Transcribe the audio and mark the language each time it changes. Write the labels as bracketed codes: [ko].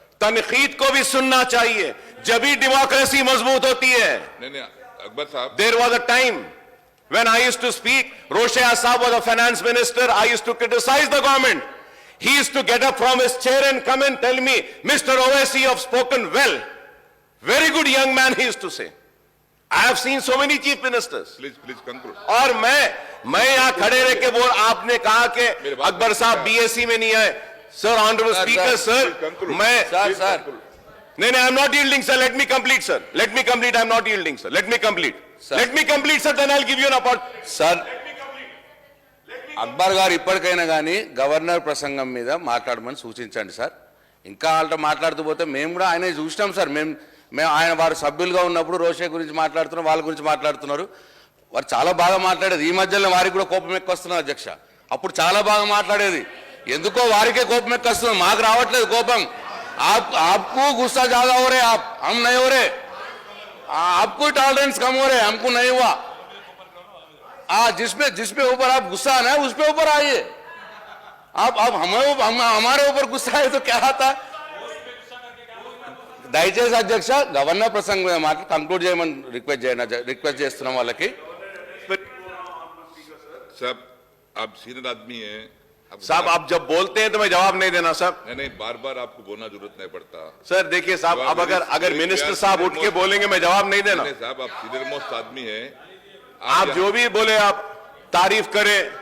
[hi] तनकीद को भी सुनना चाहिए, जब भी डेमोक्रेसी मजबूत होती है। नहीं, अकबर साहब, [en] There was a time when I used to speak. Rosheh Asab was a finance minister. I used to criticize the government. He used to get up from his chair and come and tell me, Mr. Owaisi, you have spoken well. Very good young man, he used to say. I have seen so many chief ministers. Please conclude. [hi] और मैं यहाँ खड़े रह के बोल, आपने कहा कि अकबर साहब बीएससी में नहीं आए। [en] Sir, honourable speaker sir, मैं sir नहीं, I am not yielding, sir. Let me complete, sir. Let me complete. I am not yielding, sir. Let me complete. Sir. Let me complete, sir. Then I'll give you an opportunity. [te] Sir Akbar గారు ఇప్పటికైనా కానీ governor ప్రసంగం మీద మాట్లాడమని సూచించండి sir. ఇంకా వాళ్ళతో మాట్లాడుతూ పోతే మేము కూడా ఆయన చూసినాం సార్. మేము ఆయన వారు సభ్యులుగా ఉన్నప్పుడు రోషే గురించి మాట్లాడుతున్నారు, వాళ్ళ గురించి మాట్లాడుతున్నారు. వారు చాలా బాగా మాట్లాడేది. ఈ మధ్యలో వారికి కూడా కోపం ఎక్కువ వస్తున్నారు అధ్యక్ష. అప్పుడు చాలా బాగా మాట్లాడేది. ఎందుకో వారికే కోపం ఎక్కువ వస్తుంది, మాకు రావట్లేదు కోపం. [hi] आपको गुस्सा ज्यादा हो रहे, हम नहीं हो रहे। आपको टॉलरेंस कम हो रहे, हमको नहीं हुआ। जिसपे ऊपर आप गुस्सा आना है, उस पे ऊपर आइए। आप हमारे ऊपर गुस्सा है तो क्या आता। [te] దయచేసి అధ్యక్ష గవర్నర్ ప్రసంగం మీద మాట కంక్లూడ్ చేయమని రిక్వెస్ట్ చేస్తున్నాం వాళ్ళకి। [hi] साहब, आप सीनियर आदमी हैं। साहब, आप जब बोलते हैं तो मैं जवाब नहीं देना साहब। नहीं, बार आपको बोलना जरूरत नहीं पड़ता। सर देखिए साहब, अब अगर मिनिस्टर साहब उठ के बोलेंगे मैं जवाब नहीं देना। नहीं साहब, आप सीनियर मोस्ट आदमी हैं। आप जो भी बोले आप तारीफ करें,